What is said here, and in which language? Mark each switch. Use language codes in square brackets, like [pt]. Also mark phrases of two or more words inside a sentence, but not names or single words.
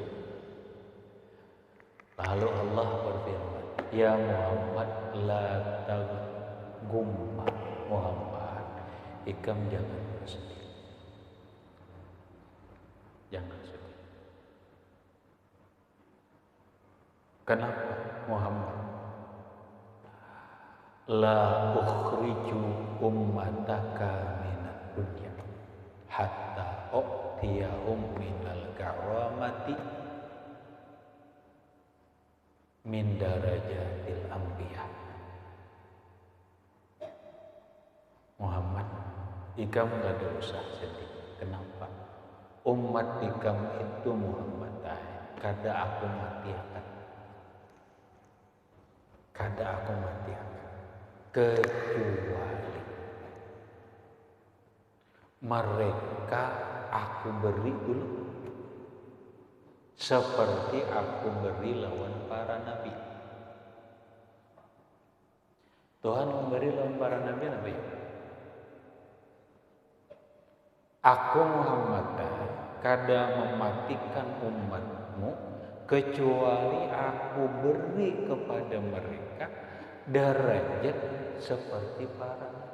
[bjn] Lalu Allah berfirman, [ar] يا محمد لا تغتم, [bjn] Muhammad, ikam jangan bersedih. Jangan sedih. Kenapa Muhammad? [ar] لا أخرج أمتك من الدنيا حتى أعطيهم من الكرامة من درجات الأنبياء. [bjn] Muhammad, ikam gak ada usah sedih. Kenapa? Umat ikam itu Muhammad, kada aku matiakan. Kecuali mereka aku beri dulu seperti aku beri lawan para nabi. Tuhan memberi lawan para nabi apa ya? Aku Muhammad kada mematikan umatmu kecuali aku beri kepada mereka derajat seperti para nabi.